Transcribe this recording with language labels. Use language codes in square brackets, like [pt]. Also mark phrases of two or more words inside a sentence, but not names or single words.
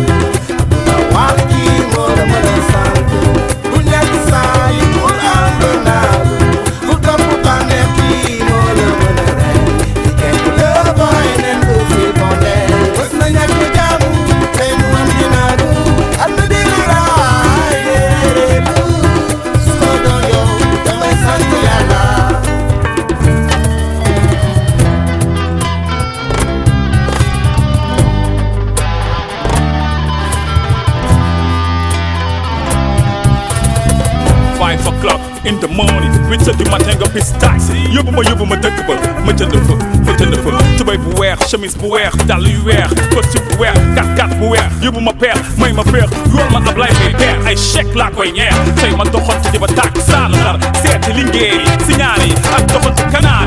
[wo] aduna wax ji moo la mën a sant bu ñàkk salit bul am ba naagu bul topp bànneex bi moo la mën a rey le boy nen du fi bonde bës na ñàkk jaamu tey mu am di naagu am na li la raay ngereelu suma doon yow damay sant yàlla [en] Five o'clock in the morning, [fr] huit heures du matin [wo] nga bis taxi yóbbu ma dëkk ba ma jënd fa tubéy bu weex chemise bu weex dàll yu weex costume bu weex kat bu weex yóbbu ma peer may ma peer yool ma Ablaye may peer ay chèque laa koy ñeex tey ma doxoon ci ba tàkk saanu xar seeti lingeer yi siñaare yi ak doxoon ci kanaara